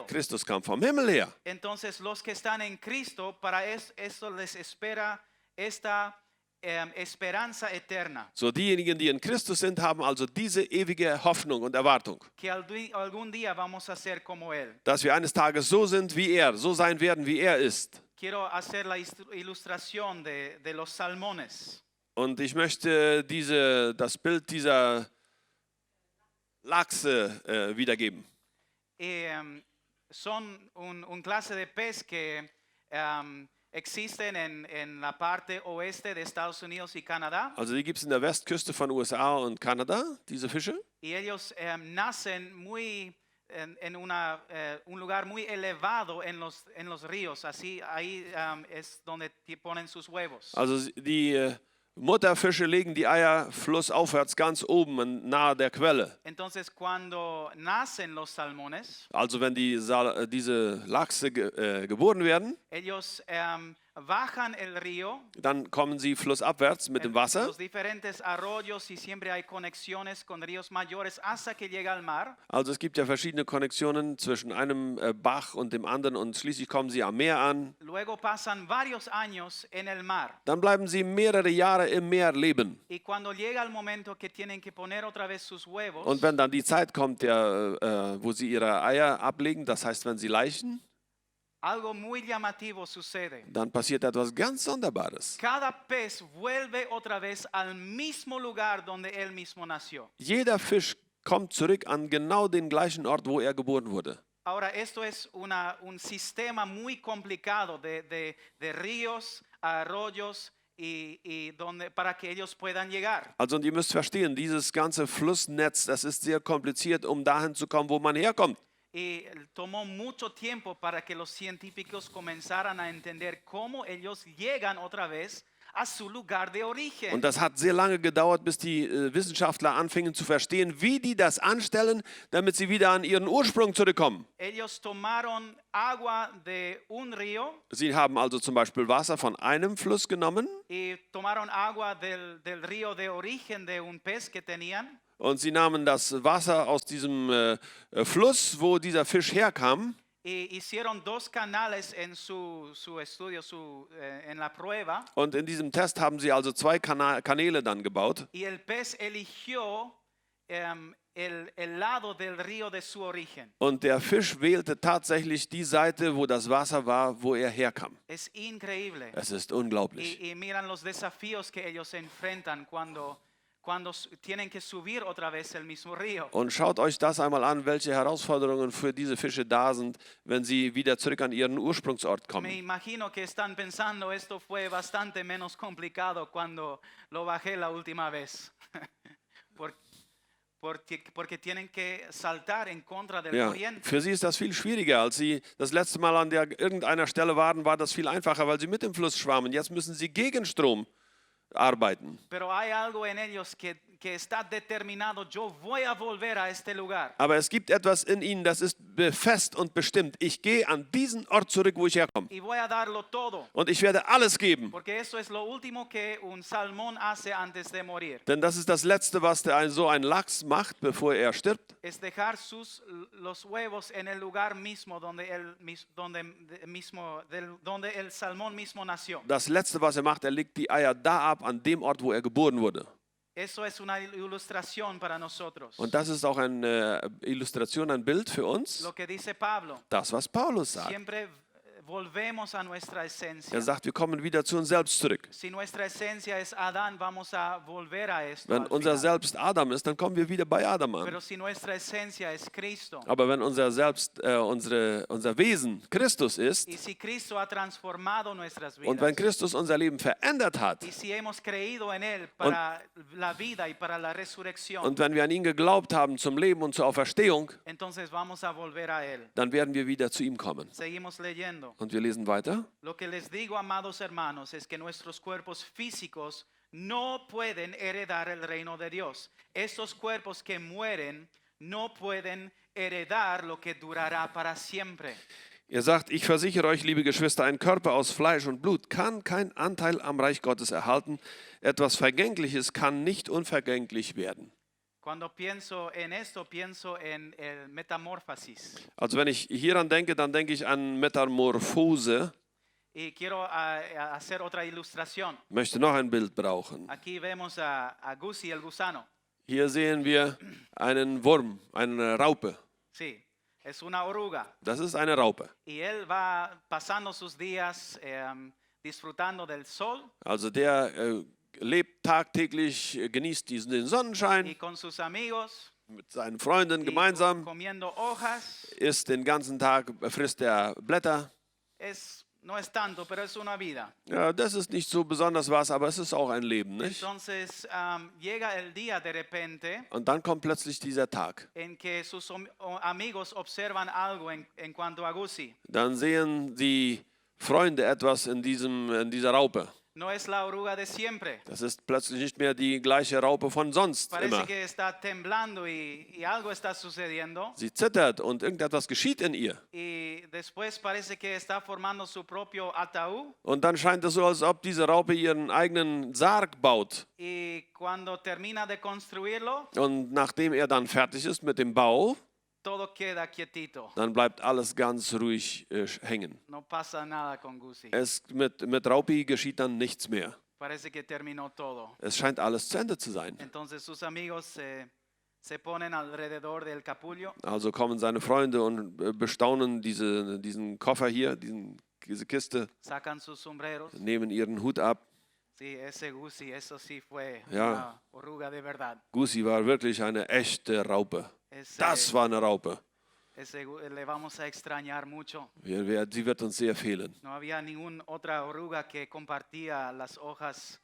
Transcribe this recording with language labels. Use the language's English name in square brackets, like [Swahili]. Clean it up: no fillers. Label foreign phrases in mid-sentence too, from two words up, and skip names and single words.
[German] Christus kam vom Himmel her. [Spanish] Entonces los que están en Cristo, para eso les espera esta esperanza eterna. [German] So, diejenigen, die in Christus sind, haben also diese ewige Hoffnung und Erwartung. [Spanish] Que algún día vamos a ser como Él. [German] Dass wir eines Tages so sind wie er, so sein werden, wie er ist. [Spanish] Quiero hacer la ilustración de los salmones. [German] Und ich möchte das Bild dieser Lachse wiedergeben. [Spanish] Son un clase de pez que existen en la parte oeste de Estados Unidos y Canadá. [German] Also die gibt es in der Westküste von USA und Kanada, diese Fische. [Spanish] Y ellos nacen muy en un lugar muy elevado en los ríos. Así ahí es donde ponen sus huevos. [German] Also die Mutterfische legen die Eier flussaufwärts ganz oben nahe der Quelle. [Spanish] Entonces cuando nacen los salmones, [German] Also wenn diese Lachse geboren werden, [Spanish] ellos bajan el río, [German] dann kommen sie flussabwärts mit dem Wasser. [Spanish] los diferentes arroyos y siempre hay conexiones con ríos mayores hasta que llega al mar. [German] Also es gibt ja verschiedene Konnektionen zwischen einem Bach und dem anderen und schließlich kommen sie am Meer an. [Spanish] Luego pasan varios años en el mar. [German] Dann bleiben sie mehrere Jahre im Meer leben. [Spanish] Y cuando llega el momento que tienen que poner otra vez sus huevos, [German] Und wenn dann die Zeit kommt, wo sie ihre Eier ablegen, das heißt, wenn sie laichen, [Spanish] algo muy llamativo sucede. [German] dann passiert etwas ganz Sonderbares. [Spanish] Cada pez vuelve otra vez al mismo lugar donde él mismo nació. [German] Jeder Fisch kommt zurück an genau den gleichen Ort, wo er geboren wurde. [Spanish] Ahora, esto es un sistema muy complicado de ríos, arroyos y donde, para que ellos puedan llegar. [German] Also und ihr müsst verstehen, dieses ganze Flussnetz, das ist sehr kompliziert, um dahin zu kommen, wo man herkommt. [Spanish] Y tomó mucho tiempo para que los científicos comenzaran a entender cómo ellos llegan otra vez a su lugar de origen. [German] Und das hat sehr lange gedauert, bis die Wissenschaftler anfingen zu verstehen, wie die das anstellen, damit sie wieder an ihren Ursprung zurückkommen. [Spanish] Ellos tomaron agua de un río. [German] Sie haben also zum Beispiel Wasser von einem Fluss genommen [Spanish] Y tomaron agua del río de origen de un pez que tenían. [German] und sie nahmen das Wasser aus diesem Fluss, wo dieser Fisch herkam. [Spanish] Y hicieron dos canales en su estudio, en la prueba. [German] Und in diesem Test haben sie also zwei Kanäle dann gebaut. [Spanish] Y el pez eligió el lado del río de su origen. [German] Und der Fisch wählte tatsächlich die Seite, wo das Wasser war, wo er herkam. [Spanish] Es increíble. [German] Es ist unglaublich. [Spanish] Y miran los desafíos que ellos enfrentan cuando cuando tienen que subir otra vez el mismo río. [German] Und schaut euch das einmal an, welche Herausforderungen für diese Fische da sind, wenn sie wieder zurück an ihren Ursprungsort [Spanish] Me [German] kommen. [Spanish] imagino que están pensando esto fue bastante menos complicado cuando lo bajé la última vez. Por- porque tienen que saltar en contra del [German] Ja, [Spanish] corriente. [German] für sie ist das viel schwieriger. Als sie das letzte Mal an irgendeiner Stelle waren, war das viel einfacher, weil sie mit dem Fluss schwammen. Jetzt müssen sie gegen Strom arbeiten. [Spanish] Pero hay algo en ellos que está determinado. Yo voy a volver a este lugar. [German] Aber es gibt etwas in ihnen, das ist fest und bestimmt. Ich gehe an diesen Ort zurück, wo ich herkomme. [Spanish] Y voy a darlo todo. [German] Und ich werde alles geben. [Spanish] Porque eso es lo último que un salmón hace antes de morir. [German] Denn das ist das Letzte, was so ein Lachs macht, bevor er stirbt. [Spanish] Es dejar los huevos en el lugar mismo donde el salmón mismo nació. [German] Das Letzte, was er macht, er legt die Eier da ab, an dem Ort, wo er geboren wurde. [Spanish] Eso es una ilustración para nosotros. [German] Und das ist auch eine Illustration, ein Bild für uns. [Spanish] Lo que dice Pablo, [German] Das, was Paulus sagt. [Spanish] siempre volvemos a nuestra esencia. [German] Er sagt, wir kommen wieder zu uns selbst zurück. [Spanish] Si nuestra esencia es Adán, vamos a volver a esto. [German] Wenn [Spanish] al [German] unser [Spanish] final. [German] Selbst Adam ist, dann kommen wir wieder bei Adam an. [Spanish] Pero si nuestra esencia es Cristo, [German] Aber wenn unser Selbst, unser Wesen Christus ist [Spanish] y si Cristo ha transformado nuestras [German] und wenn [Spanish] vidas, [German] Christus unser Leben verändert hat [Spanish] y si hemos creído en Él para la vida y para la resurrección, [German] und wenn wir an ihn geglaubt haben zum Leben und zur Auferstehung, [Spanish] entonces vamos a volver a Él. [German] dann werden wir wieder zu ihm kommen. [Spanish] Seguimos leyendo. [German] Und wir lesen weiter. [Spanish] Lo que les digo, amados hermanos, es que nuestros cuerpos físicos no pueden heredar el reino de Dios. Estos cuerpos que mueren no pueden heredar lo que durará para siempre. [German] Er sagt, ich versichere euch, liebe Geschwister, ein Körper aus Fleisch und Blut kann keinen Anteil am Reich Gottes erhalten. Etwas Vergängliches kann nicht unvergänglich werden. [Spanish] Cuando pienso en esto, pienso en el metamorfosis. [German] Also wenn ich hieran denke, dann denke ich an Metamorphose. [Spanish] Y quiero hacer otra ilustración. [German] Ich möchte noch ein Bild brauchen. [Spanish] Aquí vemos a Gussi, el gusano. [German] Hier sehen wir einen Wurm, eine Raupe. [Spanish] Sí, es una oruga. [German] Das ist eine Raupe. [Spanish] Y él va pasando sus días disfrutando del sol [German] Also der lebt tagtäglich, genießt den [Spanish] y [German] Sonnenschein [Spanish] con sus amigos [German] mit seinen Freunden [Spanish] y [German] gemeinsam, [Spanish] comiendo hojas. [German] isst den ganzen Tag, frisst er Blätter. [Spanish] No es tanto, pero es una vida. [German] Ja, das ist nicht so besonders was, aber es ist auch ein Leben, nicht? [Spanish] Entonces llega el día de repente [German] Und dann kommt plötzlich dieser Tag. [Spanish] en que sus amigos observan algo en cuanto a Gussi. [German] Dann sehen die Freunde etwas in dieser Raupe. [Spanish] No es la oruga de siempre. [German] Das ist plötzlich nicht mehr die gleiche Raupe von sonst [Spanish] Parece [German] immer. [Spanish] que está temblando y algo está sucediendo. [German] Sie zittert und irgendetwas geschieht in ihr. [Spanish] Y después parece que está formando su propio ataúd. [German] Und dann scheint es so, als ob diese Raupe ihren eigenen Sarg baut. [Spanish] Y cuando termina de construirlo, [German] Und nachdem er dann fertig ist mit dem Bau, [Spanish] todo queda quietito. [German] dann bleibt alles ganz ruhig hängen. [Spanish] No pasa nada con Gussi. [German] Mit Raupi geschieht dann nichts mehr. [Spanish] Parece que terminó todo. [German] Es scheint alles zu Ende zu sein. [Spanish] Entonces sus amigos se ponen alrededor del capullo [German] Also kommen seine Freunde und bestaunen diesen Koffer hier, diese Kiste, [Spanish] sacan sus sombreros. [German] nehmen ihren Hut ab. [Spanish] Sí, ese Gussi, eso sí fue [German] Ja. [Spanish] una oruga de verdad. [German] Gussi war wirklich eine echte Raupe. Das war eine Raupe. [Spanish] Le vamos a extrañar mucho. [German] Sie wird uns sehr fehlen. [Spanish] No había ninguna otra oruga que compartía las hojas.